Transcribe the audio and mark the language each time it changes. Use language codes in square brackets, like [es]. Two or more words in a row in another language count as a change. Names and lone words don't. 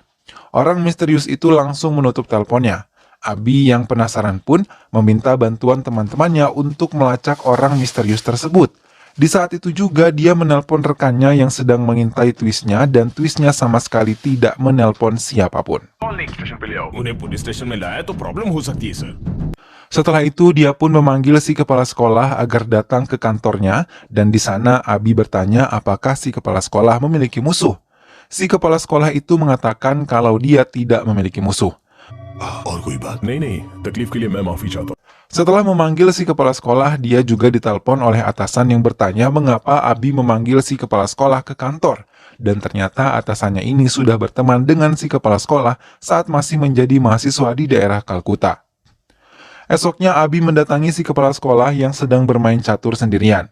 [id] Orang misterius itu langsung menutup teleponnya. Abi yang penasaran pun meminta bantuan teman-temannya untuk melacak orang misterius tersebut. Di saat itu juga dia menelpon rekannya yang sedang mengintai Twisnya, dan Twisnya sama sekali tidak menelpon siapapun. [hi] उन्हें पुलिस स्टेशन में लाया तो प्रॉब्लम हो सकती है सर. [id] Setelah itu, dia pun memanggil si kepala sekolah agar datang ke kantornya, dan di sana Abi bertanya apakah si kepala sekolah memiliki musuh. Si kepala sekolah itu mengatakan kalau dia tidak memiliki musuh. [hi] और कोई बात नहीं, तकलीफ के लिए मैं माफी चाहता हूँ. [id] Setelah memanggil si kepala sekolah, dia juga ditelepon oleh atasan yang bertanya mengapa Abi memanggil si kepala sekolah ke kantor. Dan ternyata atasannya ini sudah berteman dengan si kepala sekolah saat masih menjadi mahasiswa di daerah Kalkuta. Esoknya Abi mendatangi si kepala sekolah yang sedang bermain catur sendirian.